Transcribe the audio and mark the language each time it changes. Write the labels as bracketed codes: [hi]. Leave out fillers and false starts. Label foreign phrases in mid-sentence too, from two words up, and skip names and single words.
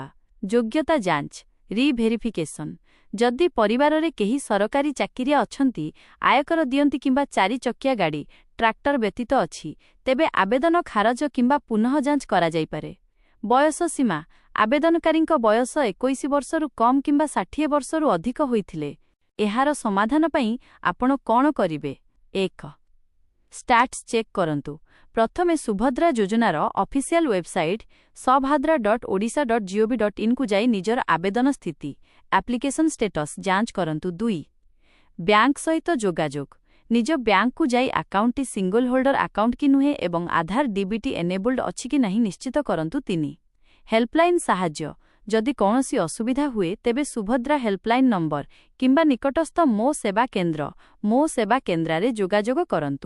[or] ଯୋଗ୍ୟତା ଯାଞ୍ଚ ରିଭେରିଫିକେସନ, ଯଦି ପରିବାରରେ କେହି ସରକାରୀ ଚାକିରିଆ ଅଛନ୍ତି, ଆୟକର ଦିଅନ୍ତି କିମ୍ବା 4 ଚକିଆ ଗାଡ଼ି ଟ୍ରାକ୍ଟର ବ୍ୟତୀତ ଅଛି, ତେବେ ଆବେଦନ ଖାରଜ କିମ୍ବା ପୁନଃ ଯାଞ୍ଚ କରାଯାଇପାରେ। ବୟସ ସୀମା, ଆବେଦନକାରୀଙ୍କ ବୟସ 21 ବର୍ଷରୁ କମ୍ କିମ୍ବା 60 ବର୍ଷରୁ ଅଧିକ ହୋଇଥିଲେ। ଏହାର ସମାଧାନ ପାଇଁ ଆପଣ କ'ଣ କରିବେ? 1. [en] status check [or] କରନ୍ତୁ। ପ୍ରଥମେ ସୁଭଦ୍ରା ଯୋଜନାର [en] official website [or] subhadra.odisha.gov.in କୁ ଯାଇ ନିଜର ଆବେଦନ ସ୍ଥିତି [en] application status [or] ଯାଞ୍ଚ କରନ୍ତୁ। 2. ବ୍ୟାଙ୍କ ସହିତ ଯୋଗାଯୋଗ, ନିଜ ବ୍ୟାଙ୍କକୁ ଯାଇ ଆକାଉଣ୍ଟଟି [en] single holder account [or] କି ନୁହେଁ ଏବଂ ଆଧାର [en] DBT enabled [or] ଅଛି କି ନାହିଁ ନିଶ୍ଚିତ କରନ୍ତୁ। 3. ହେଲ୍ପଲାଇନ୍ ସାହାଯ୍ୟ, ଯଦି କୌଣସି ଅସୁବିଧା ହୁଏ ତେବେ ସୁଭଦ୍ରା ହେଲ୍ପଲାଇନ୍ ନମ୍ବର କିମ୍ବା ନିକଟସ୍ଥ ମୋ ସେବା କେନ୍ଦ୍ରରେ ଯୋଗାଯୋଗ କରନ୍ତୁ।